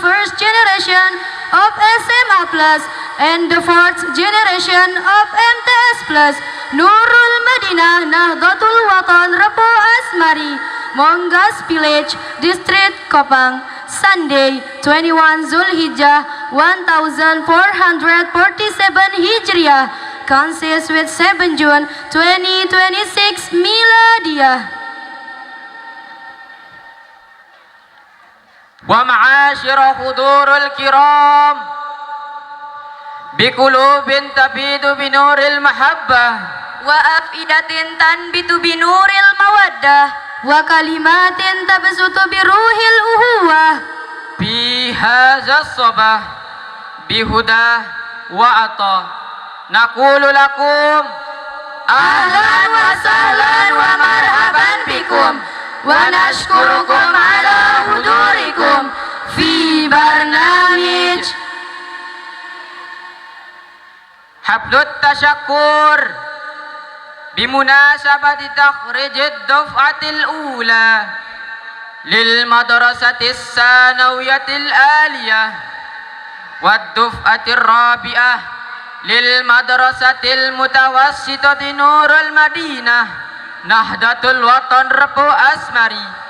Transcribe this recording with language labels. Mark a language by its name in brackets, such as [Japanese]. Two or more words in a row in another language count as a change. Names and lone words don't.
[English] first generation of SMA Plus and the fourth generation of MTS Plus, Nurul Madinah Nahdlatul Watan Rebu Asmari, Mongas Village, District Kopang, Sunday 21 Zulhijjah 1447 Hijriah, consists with 7 June 2026 Miladiyah. [Arabic] ومعاشر الحضور الكرام بقلوب تبدو بنور المحبة وأفئدة تنبت بنور المودة وكلمات تبسط بروح الأخوة. في هذا الصباح بهدى وعطاء نقول لكم أهلا وسهلا ومرحبا بكم ونشكركم على حضوركم في برنامج حفل التشكر بمناسبة تخريج الدفعة الأولى للمدرسة الثانوية العالية والدفعة الرابعة للمدرسة المتوسطة Nurul Madinah Nahdlatul Watan Rebu Asmari.